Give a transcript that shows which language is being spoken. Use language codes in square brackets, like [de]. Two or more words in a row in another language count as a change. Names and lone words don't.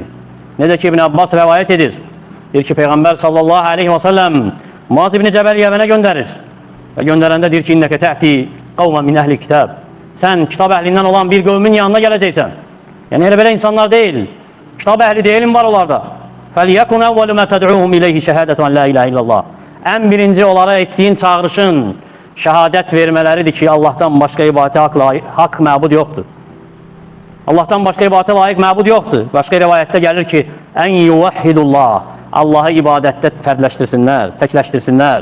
[az] Necə ki İbn Abbas rəvayət edir. Deyir ki Peyğəmbər [ar] صلى الله عليه وسلم [az] Muaz ibn Cəbəl Yəmənə göndərir. Və göndərəndə deyir ki [ar] إنك تأتي قوما من أهل كتاب. [az] Sən kitab əhlindən olan bir qövmün yanına gələcəksən. Yəni elə belə insanlar deyil. Kitab əhli deyilim var onlarda. [ar] فَلْيَكُنْ اَوَّلُ مَا تَدْعُوهُمْ اِلَيْهِ شَهَادَةً لَا اِلَٰهِ اِلَّا اللّٰهِ. [az] Ən birinci onlara etdiyin çağırışın şəhadət vermələridir ki Allahdan başqa ibadətə haqq məbud yoxdur. Allahdan başqa ibadətə layiq məbud yoxdur. Başqa rivayətdə gəlir ki [ar] أن يوحدوا الله. [az] Allahı ibadətdə fərdləşdirsinlər, təkləşdirsinlər.